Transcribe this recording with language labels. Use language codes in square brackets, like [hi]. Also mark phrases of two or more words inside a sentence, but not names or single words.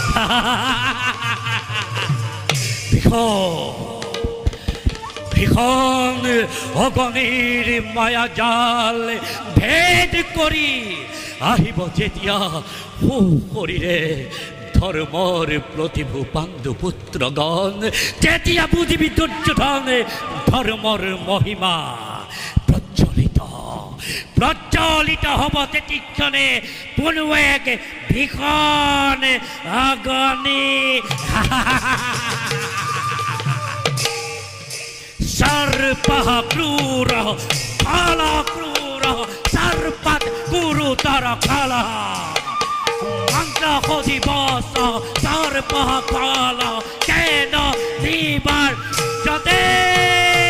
[as] ভীষণ অগণিৰ মায়াজাল ভেদ কৰি আহিব যেতিয়া শৰীৰে ধৰ্মৰ প্ৰতিভূ পাণ্ডুপুত্ৰগণ তেতিয়া বুজিবি দুৰ্যোধন ধৰ্মৰ মহিমা প্ৰজ্বলিত হ'ব তেতিক্ষণে কোনো এক ভীষণ অগ্নি [sa] सर्पः क्रूरः कालः क्रूरः सर्पत् गुरुतर कालः मन्त्रौधिवासः सर्पः कालः केन निवर्त्यते